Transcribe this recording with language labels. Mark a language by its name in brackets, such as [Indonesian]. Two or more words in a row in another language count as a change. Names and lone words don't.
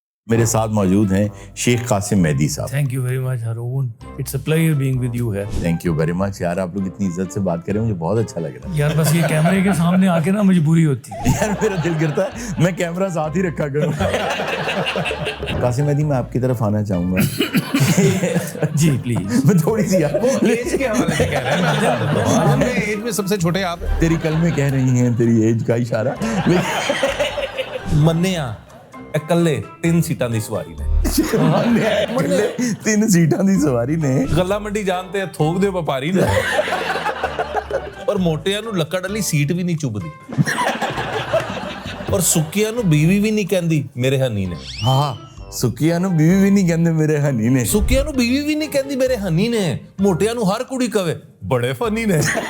[Urdu] میرے ساتھ موجود ہیں شیخ قاسم مہدی صاحب. [English] thank you very much Haroon, it's a player being with you here. thank you very much [Urdu] یار, آپ لوگ اتنی عزت سے بات کریں مجھے بہت اچھا لگ رہا ہے یار. بس یہ کیمرے کے سامنے آ کے نا مجبوری ہوتی ہے یار, میرا دل کرتا ہے میں کیمرہ ساتھ ہی رکھا کروں. قاسم مہدی, میں آپ کی طرف آنا چاہوں گا. جی پلیز. میں تھوڑی سی ایج کے حوالے سے کہہ رہے ہیں, ایج میں سب سے چھوٹے آپ. تیری کلمے کہہ رہی ہیں, تیری ایج کا اشارہ. [Punjabi] منیا اکلے 3 سیٹਾں دی سواری نے, 3 سیٹاں دی سواری نے. گلا منڈی [Urdu] جانتے ہیں [Punjabi] تھوک دے وپاری نے, اور موٹیاں نو لکڑ والی سیٹ بھی نہیں چبھدی, اور سکیاں نو بیوی بھی نہیں کہندی میرے ہنی نے. ہاں, سکیاں نو بیوی بھی نہیں کہندے میرے ہنی نے. سکیاں نو بیوی بھی نہیں کہندی میرے ہنی نے, موٹیاں نو ہر کڑی کہے بڑے فنی نے.